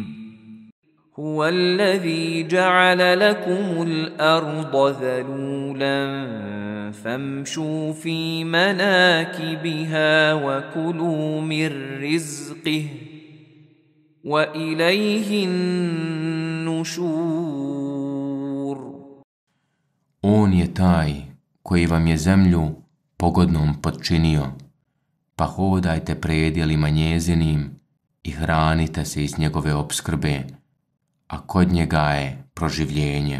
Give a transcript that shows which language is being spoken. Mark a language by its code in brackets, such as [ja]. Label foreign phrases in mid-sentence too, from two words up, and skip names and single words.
[ar] هو الذي جعل لكم الأرض ذلولا فامشوا في مناكبها وكلوا من رزقه وإليه النشور. [bs] On je taj koji vam je zemlju pogodnom potčinio, pa hodajte predjelima njezinim i hranite se iz njegove opskrbe, a kod njega je proživljenje.